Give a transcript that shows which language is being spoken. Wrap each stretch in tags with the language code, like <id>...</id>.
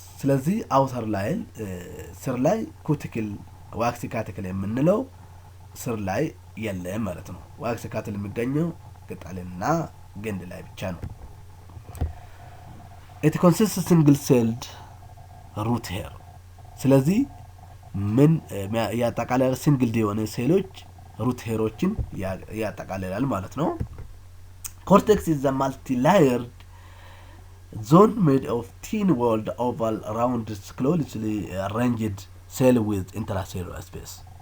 <am>ስለዚህ outer ላይል ስር ላይ ኩቲክል ዋክስ ካቲክል የምንለው ስር ላይ የለም ማለት ነው. ዋክስ ካቲክል የሚገኘው ቅጠልና ግንድ ላይ ብቻ ነው.</am> <en>it consists of single celled root hair.</en> <am>ስለዚህ ምን ያጠቃልላል? ሲንግል የሆነ ሴሎች ሩት ሄሮችን ያጠቃልላል ማለት ነው.</am> <en>cortex is the multi-layered zone made of thin-walled oval round closely arranged cell with intracellular space.</en>